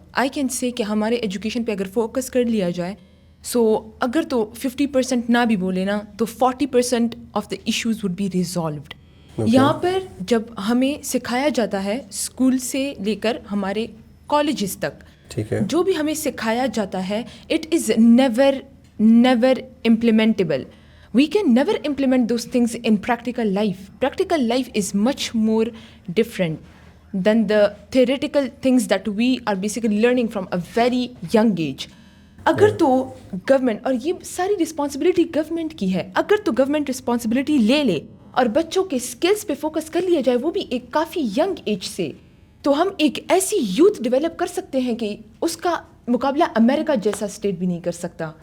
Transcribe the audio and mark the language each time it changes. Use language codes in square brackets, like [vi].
[en] I can say [ur] کہ ہمارے education پہ اگر فوکس کر لیا جائے, سو اگر تو 50% نہ بھی بولے نا تو 40% [en] Of the issues would be resolved. [ur] یہاں پر جب ہمیں سکھایا جاتا ہے اسکول سے لے کر ہمارے کالجز تک, جو بھی ہمیں سکھایا جاتا ہے [en] It is never implementable. We can never implement those things in practical life. Practical life is much more different than the theoretical things that we are basically learning from a very young age. [ur] اگر تو government, اور یہ ساری responsibility government کی ہے, اگر تو government responsibility لے لے اور بچوں کے اسکلس پہ فوکس کر لیا جائے, وہ بھی ایک کافی ینگ ایج سے, تو ہم ایک ایسی یوتھ ڈیولپ کر سکتے ہیں کہ اس کا مقابلہ امریکہ جیسا اسٹیٹ بھی نہیں کر سکتا.